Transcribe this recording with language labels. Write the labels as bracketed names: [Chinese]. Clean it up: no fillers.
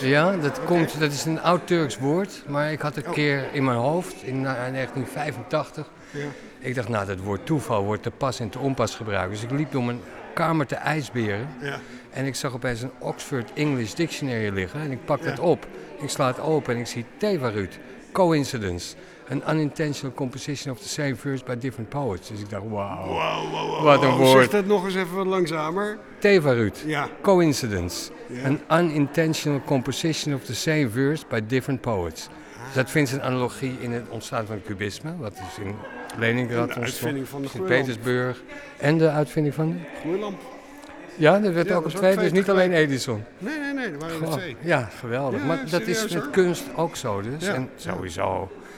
[Dutch] Ja, dat komt, dat is een oud-Turks woord, maar ik had een keer in mijn hoofd, in 1985, ik dacht, nou, dat woord toeval wordt te pas en te onpas gebruikt. Dus ik liep door mijn kamer te ijsberen en ik zag opeens een Oxford English Dictionary liggen en ik pak dat op. Ik sla het open en ik zie Tevarut, coincidence. [English] An unintentional composition of the same verse by different poets. [Dutch] Dus ik dacht, wat een woord. Zeg dat nog eens even wat langzamer. [English] Tevarut, coincidence. Yeah. An unintentional composition of the same verse by different poets. [Dutch] Dus dat vindt een analogie in het ontstaan van het cubisme. Wat is in Leningrad ontstaan. De uitvinding van de gloeilamp. Sint-Petersburg. En de uitvinding van de gloeilamp. Ja, er werd ook een tweede, dus niet alleen Edison. Nee, er waren er twee. Ja, geweldig. Ja, maar dat is met kunst ook zo dus. Ja. En sowieso.